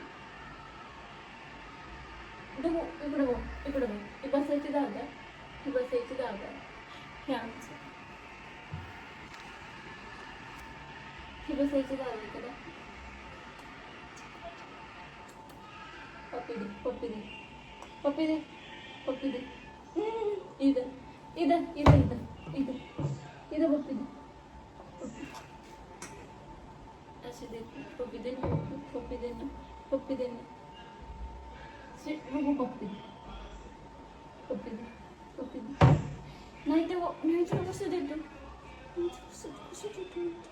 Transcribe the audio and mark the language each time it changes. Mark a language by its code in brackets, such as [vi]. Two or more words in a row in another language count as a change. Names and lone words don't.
[mr] इकडे बघ, इकडे बघ. ही बसायची जागा, ही बसायची जागा. हे आमचं. ही बसायची जागा इकडे. पप्पी दे, पप्पी दे, पप्पी दे, पप्पी दे. [hi] इधर इधर इधर इधर इधर इधर पप्पी दे. ऐसे दे, पप्पी दे ना, पप्पी दे ना, पप्पी दे ना. [mr] पप्पी दे, पप्पी दे, पप्पी दे. नाही ते नाही तुला कसं देतो, कसं देतो.